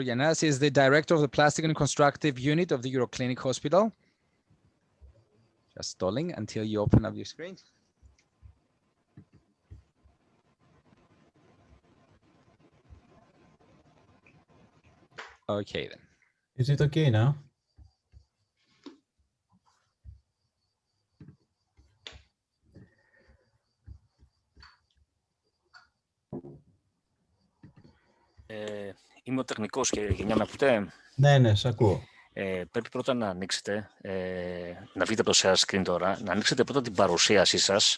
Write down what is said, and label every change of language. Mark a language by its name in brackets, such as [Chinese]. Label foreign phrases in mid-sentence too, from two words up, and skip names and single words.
[English] Yanaz is the director of the Plastic and Reconstructive Unit of the Euroclinic Hospital. Just stalling until you open up your screen. Okay then. Is it okay now? [Greek] Είμαι ο τεχνικός και γενιά με ακούτε. Ναι, σ' ακούω. Πρέπει πρώτα να ανοίξετε, να βγείτε από το [English] share screen [Greek] τώρα, να ανοίξετε πρώτα την παρουσίασή σας.